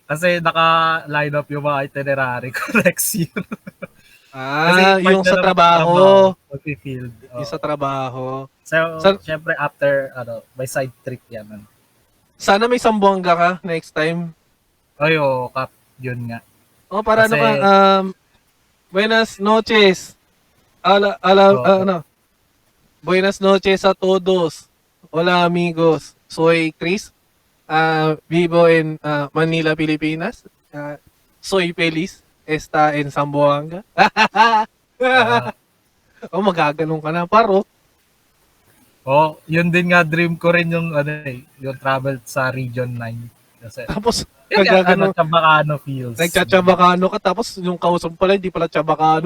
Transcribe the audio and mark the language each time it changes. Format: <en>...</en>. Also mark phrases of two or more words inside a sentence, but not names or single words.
<tl>Kasi naka-line up yung mga itinerary ko</tl> <en>next year.</en> <tl>Part Yung na sa ng trabaho. Pag-field. Yung sa trabaho. So, Sa, syempre after, may side trip yan. sana may Sambuanga ka next time. Ay, Kap, yun nga. Para Kasi,</tl> <es>buenas noches.</es> <tl>oo,</tl> <es>Buenas noches a todos. Hola amigos. Soy Chris. Vivo en Manila, Pilipinas. Soy feliz. Está en Zamboanga.</es> <tl>ah, Magaganon ka na, paro. yun din nga dream ko rin yung travel sa Region 9. Kasi, Tapos, yun nga, nagaganon,</tl> <en>Chabacano feels.</en> <tl>nagtsatsyabakano ka, tapos yung kausap pala, hindi pala tsabakano.</tl>